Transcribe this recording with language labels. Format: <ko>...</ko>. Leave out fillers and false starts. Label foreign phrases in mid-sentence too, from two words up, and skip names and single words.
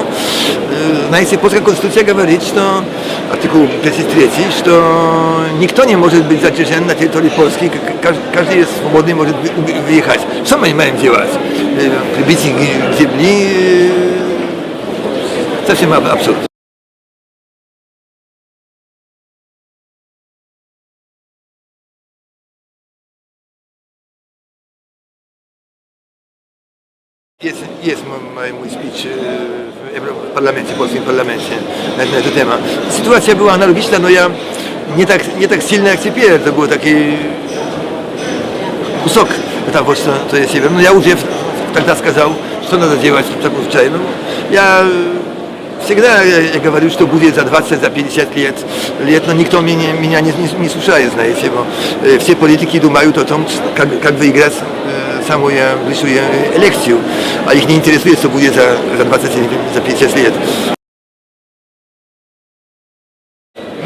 <ru>Знаете, польская конституция говорит, что артикул 33, что никто не может быть задержан на территории Польски, каждый свободный может выехать. Что мы имеем делать? Прибить их к земле? Совсем абсурд.</ru> <pl>Jest mój speech w parlamencie, w polskim parlamencie na ten temat. Sytuacja była analogiczna, no ja nie tak silna jak теперь, to był taki</pl> <ru>кусок того, что есть север. Но я уже тогда сказал, что надо делать в таком случае. Ну, я всегда говорю, что будет за 20, за 50 лет, но никто меня не слушает, знаете. Все политики думают о том, как выиграть самую ближнюю элекцию, а их не интересует, что будет за 20 или за 50 лет.</ru>